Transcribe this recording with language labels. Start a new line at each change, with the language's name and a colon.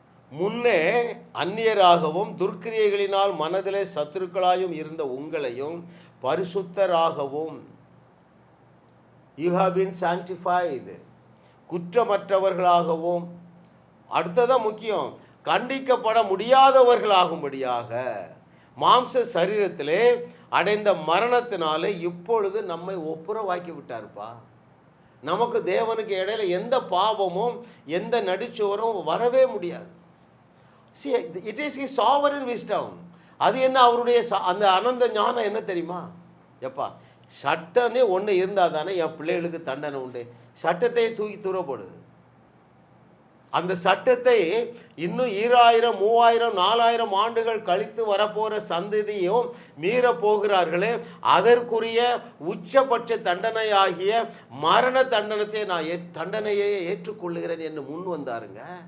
Tamil: முன்னே அந்நியராகவும் துர்க்கிரியைகளினால் மனதிலே சத்துருக்களாயும் இருந்த உங்களையும் பரிசுத்தராகவும்,
English: you have been sanctified,
Tamil: குற்றமற்றவர்களாகவும், அடுத்ததான் முக்கியம், கண்டிக்கப்பட முடியாதவர்களாகும்படியாக மாம்ச சரீரத்திலே அடைந்த மரணத்தினாலே இப்பொழுது நம்மை ஒப்புரவாக்கி விட்டார்ப்பா. நமக்கு தேவனுக்கு இடையில எந்த பாவமும் எந்த நடிச்சுவரும் வரவே முடியாது.
English: See, it is his sovereign wisdom.
Tamil: அது என்ன? அவருடைய அந்த அனந்த ஞானம் என்ன தெரியுமா? எப்பா, சட்டனே ஒன்று இருந்தால் தானே என் பிள்ளைகளுக்கு தண்டனை உண்டு. சட்டத்தை தூக்கி தூரப்படு. அந்த சட்டத்தை இன்னும் 2000, 3000, 4000 ஆண்டுகள் கழித்து வரப்போகிற சந்ததியும் மீற போகிறார்களே, அதற்குரிய உச்சபட்ச தண்டனையாகிய மரண தண்டனத்தை தண்டனையை ஏற்றுக்கொள்ளுகிறேன் என்று முன் வந்தாருங்க.